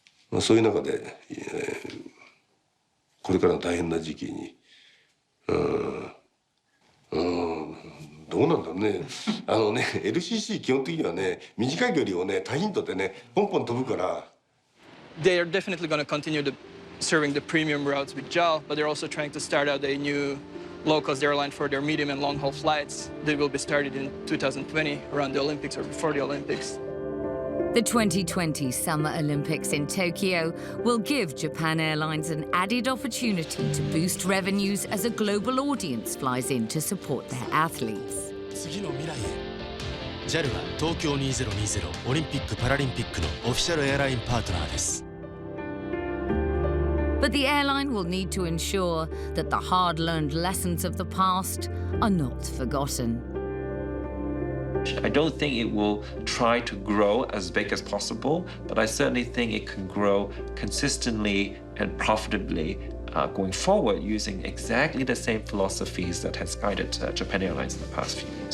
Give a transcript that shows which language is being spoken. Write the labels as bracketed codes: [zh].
[ja] まあ、そういう中で、これからの大変な時期にどうなんだろうね。 LCC 基本的にはね短い距離をね多頻度でねポンポン飛ぶから。 [en] They are definitely going to continue serving the premium routes with JAL, but they're also trying to start out a new low-cost airline for their medium and long-haul flights. They will be started in 2020, around the Olympics or before the Olympics. The 2020 Summer Olympics in Tokyo will give Japan Airlines an added opportunity to boost revenues as a global audience flies in to support their athletes. [ja] 次の未来へ JAL は東京2020オリンピック・パラリンピックのオフィシャルエアラインパートナーです。 [en] But the airline will need to ensure that the hard-learned lessons of the past are not forgotten. I don't think it will try to grow as big as possible, but I certainly think it can grow consistently and profitably going forward using exactly the same philosophies that has guided Japan Airlines in the past few years.